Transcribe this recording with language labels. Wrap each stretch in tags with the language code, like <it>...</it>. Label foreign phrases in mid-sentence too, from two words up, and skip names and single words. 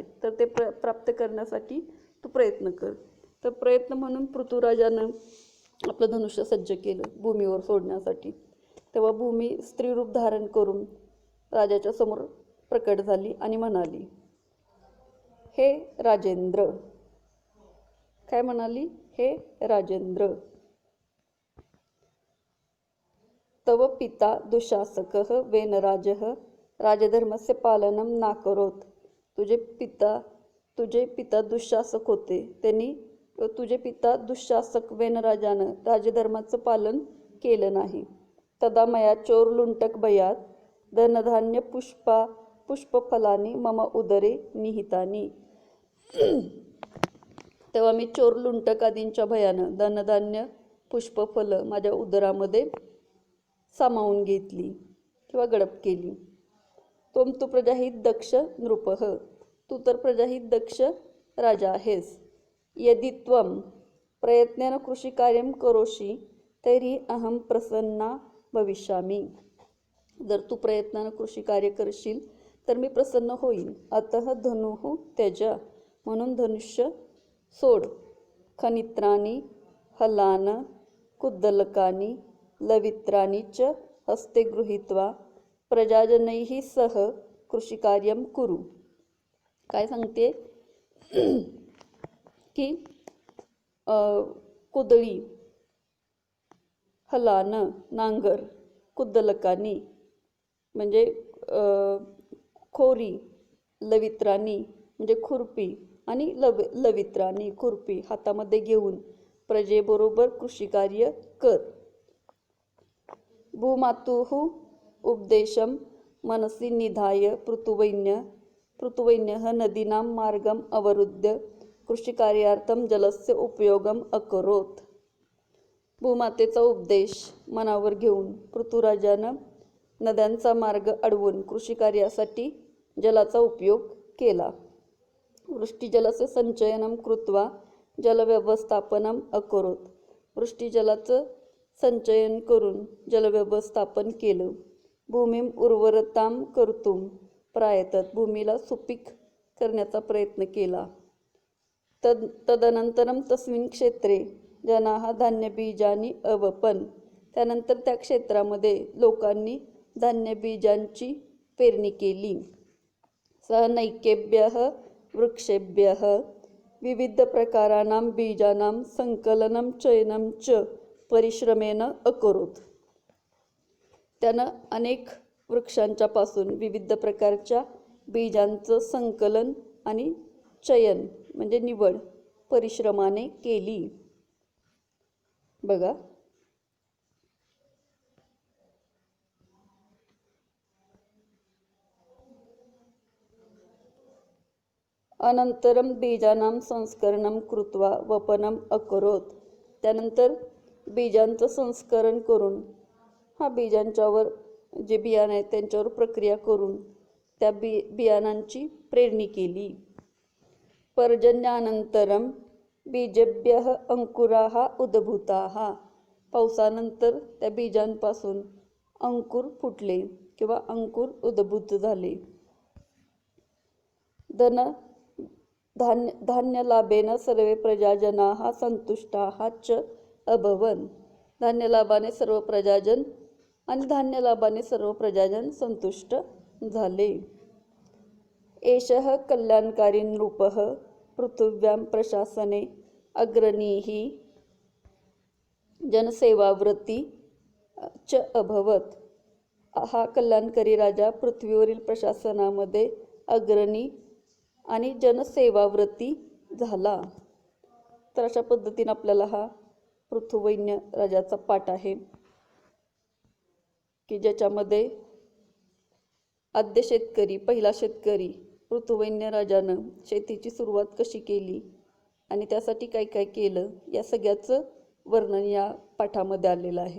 <mr>तर ते प्राप्त करण्यासाठी तू प्रयत्न कर. तर प्रयत्न म्हणून पृथुराजानं आपलं धनुष्य सज्ज केलं भूमीवर सोडण्यासाठी. तेव्हा भूमी स्त्रीरूप धारण करून राजाच्या समोर प्रकट झाली आणि म्हणाली, हे राजेंद्र. काय म्हणाली? हे राजेंद्र,</mr> <sa>तव पिता दुःशासकः वेनराजः राजधर्मस्य पालनं नाकरोत्.</sa> <mr>तुझे पिता दुःशासक होते, त्यांनी तुझे पिता दुःशासक वेनराजानं राजधर्माचं पालन केलं नाही.</mr> <sa>तदा मया चोरलुंटक भयात धनधान्य पुष्पफलानी मम उदरे निहितानी.</sa> <mr>तेव्हा मी चोरलुंटक आदींच्या भयानं धनधान्य पुष्पफलं माझ्या उदरामध्ये सामावून घेतली किंवा गडप केली.</mr> <sa>त्वं तु प्रजाहित दक्ष नृपः.</sa> <mr>तू तर प्रजाहित दक्ष राजा आहेस.</mr> <sa>यदि त्वं प्रयत्नेन कृषिकार्यं करोषि तर्हि अहं प्रसन्ना भविष्यामि.</sa> <mr>जर तू प्रयत्नानं कृषी कार्य करशील तर मी प्रसन्न होईन.</mr> <sa>अतः धनुः त्यज.</sa> <mr>म्हणून धनुष्य सोड.</mr> <sa>खनित्राणी हलान कुद्दलकानी लवित्राणी च हस्ते गृहीत्वा प्रजाजनैः सह कृषिकार्यं कुरु.</sa> <mr>काय सांगते? की कुदळी, हलान, नांगर, कुद्दलकानी म्हणजे खोरी, लवित्रानी म्हणजे खुरपी आणि लवित्रानी खुरपी हातामध्ये घेऊन प्रजेबरोबर कृषिकार्य कर.</mr> <sa>भूमातुः उपदेशं मनसि निधाय पृथुवैन्यः नदीनां मार्गम् अवरुद्ध्य कृषिकार्यार्थं जलस्य उपयोगम अकरोत.</sa> <mr>भूमातेचा उपदेश मनावर घेऊन पृथ्वीराजानं नद्यांचा मार्ग अडवून कृषिकार्यासाठी जलाचा उपयोग केला.</mr> <sa>वृष्टिजलस्य संचयनं कृत्वा जलव्यवस्थापनम अकरोत.</sa> <mr>वृष्टिजलाचं संचयन करून जलव्यवस्थापन केलं.</mr> <sa>भूमीम उर्वरतां कर्तुं प्रायतत.</sa> <mr>भूमीला सुपीक करण्याचा प्रयत्न केला.</mr> <sa>तदनंतरम तस्मिन् क्षेत्रे जनाः धान्यबीजानि अवपन्.</sa> <mr>त्यानंतर त्या क्षेत्रामध्ये लोकांनी धान्यबीजांची पेरणी केली.</mr> <sa>सह नैकेभ्यः वृक्षेभ्यः विविध प्रकाराणां बीजानां संकलनं चयनं च परिश्रमेण अकरोत.</sa> <mr>त्यानं अनेक वृक्षांच्या पासून विविध प्रकारच्या बीजांचं संकलन आणि चयन म्हणजे निवड परिश्रमाने केली. बघा,</mr> <sa>अनंतरम बीजानां संस्करणं कृत्वा वपनम अकरोत.</sa> <mr>त्यानंतर बीजांचं संस्करण करून बीजांच्यावर जे बियाणं आहेत त्यांच्यावर प्रक्रिया करून त्या बियाणांची पेरणी केली.</mr> <sa>पर्जन्यानंतरम बीजेभ्यः अंकुराः उद्भूताः.</sa> <mr>पावसानंतर त्या बीजांपासून अंकुर फुटले किंवा अंकुर उद्भूत झाले.</mr> <sa>धान्यलाभेन सर्वे प्रजाजनाः संतुष्टाः च अभवन्.</sa> <mr>धान्यलाभाने सर्व प्रजाजन आणि धान्यलाभाने सर्व प्रजाजन संतुष्ट झाले.</mr> <sa>एषः कल्याणकारी नृपः पृथिव्यां प्रशासने अग्रणीः जनसेवाव्रती च अभवत.</sa> <mr>हा कल्याणकारी राजा पृथ्वीवरील प्रशासनामध्ये अग्रणी आणि जनसेवाव्रती झाला. तर अशा पद्धतीने आपल्याला हा पृथुवैन्य राजाचा पाठ आहे की ज्याच्यामध्ये आद्य शेतकरी, पहिला शेतकरी पृथुवैन्य राजानं शेतीची सुरुवात कशी केली आणि त्यासाठी काय काय केलं या सगळ्याचं वर्णन या पाठामध्ये आलेलं आहे.</mr>